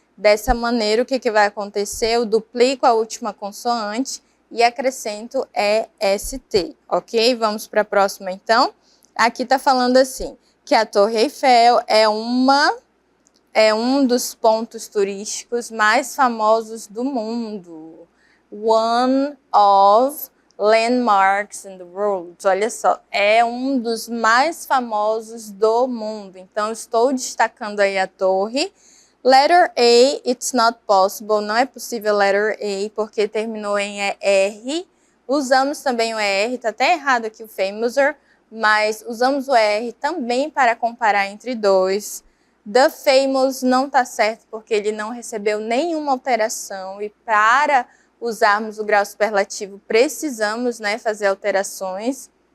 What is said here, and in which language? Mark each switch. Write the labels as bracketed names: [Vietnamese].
[Portuguese] Dessa maneira, o que vai acontecer? Eu duplico a última consoante e acrescento EST, ok? Vamos para a próxima, então. Aqui está falando assim, que a Torre Eiffel é um dos pontos turísticos mais famosos do mundo. [English] One of landmarks in the world. [Portuguese] Olha só, é um dos mais famosos do mundo. Então, estou destacando aí a torre. [English] Letter A, it's not possible. [Portuguese] Não é possível letter A, porque terminou em R. Usamos também o R, tá até errado aqui o famouser, mas usamos o R também para comparar entre dois. The famous não está certo porque ele não recebeu nenhuma alteração e para usarmos o grau superlativo precisamos, né, fazer alterações.